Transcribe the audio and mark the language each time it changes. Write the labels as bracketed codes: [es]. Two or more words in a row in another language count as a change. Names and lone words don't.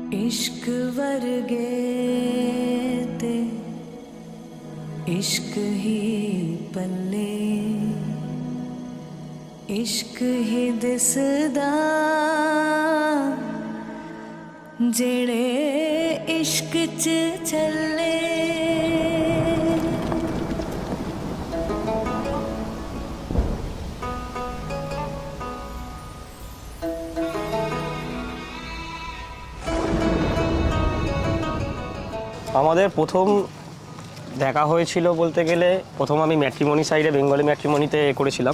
[pa] इश्क वर्गे ते इश्क ही पल्ले इश्क ही दिसदा जेड़े इश्क च चले। [bn] আমাদের প্রথম দেখা হয়েছিল বলতে গেলে প্রথম আমি ম্যাট্রিমনি সাইডে বেঙ্গলি ম্যাট্রিমনিতে করেছিলাম।